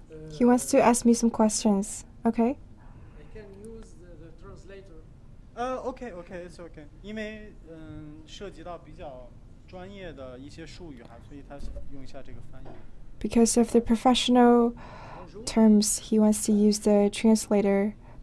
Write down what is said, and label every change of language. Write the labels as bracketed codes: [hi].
[en] He wants to ask me some questions. Okay. I can use the translator. OK，it's OK， [zh] 因为涉及到比较专业的一些术语哈，所以他用一下这个翻译。 [en] Because of the professional terms, he wants to use the translator.